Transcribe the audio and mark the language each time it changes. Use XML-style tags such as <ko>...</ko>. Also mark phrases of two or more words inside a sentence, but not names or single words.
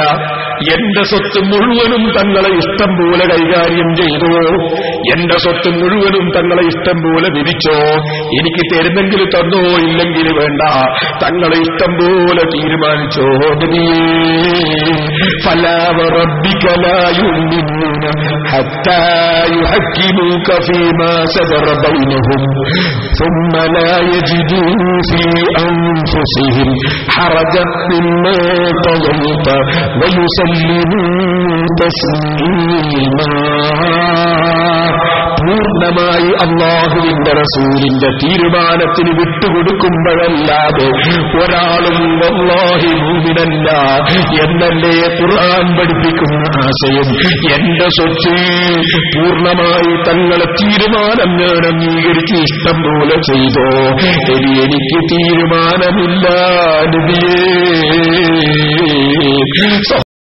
<ml>എന്റെ സ്വത്ത് മുഴുവനും തങ്ങളെ ഇഷ്ടം പോലെ കൈകാര്യം ചെയ്തോ, എന്റെ സ്വത്ത് മുഴുവനും തങ്ങളെ ഇഷ്ടം പോലെ വിധിച്ചോ. എനിക്ക് തരുന്നെങ്കിൽ തന്നോ, ഇല്ലെങ്കിൽ വേണ്ട, തങ്ങളെ ഇഷ്ടം പോലെ തീരുമാനിച്ചോ.</ml> <ar>നബിയേ, فلا وربك لا يؤمنون حتى يحكموك فيما شجر بينهم ثم لا يجدوا في أنفسهم حرجا مما قضيت ويسلموا تسليما.</ar> <ml>പൂർണ്ണമായി അല്ലാഹുവിന്റെ റസൂലിന്റെ തീരുമാനത്തിന് വിട്ടുകൊടുക്കുമ്പോഴല്ലാതെ ഒരാളും വല്ലാഹി മുഅ്മിനല്ല എന്നല്ലേ ഖുർആൻ പഠിപ്പിക്കുന്ന ആശയം. എന്റെ സ്വത്ത് പൂർണ്ണമായി തങ്ങളെ തീരുമാനം ഞാൻ അംഗീകരിച്ച് ഇഷ്ടം പോലെ ചെയ്തോ, ഇനി എനിക്ക് തീരുമാനമില്ല നബിയേ.</ml>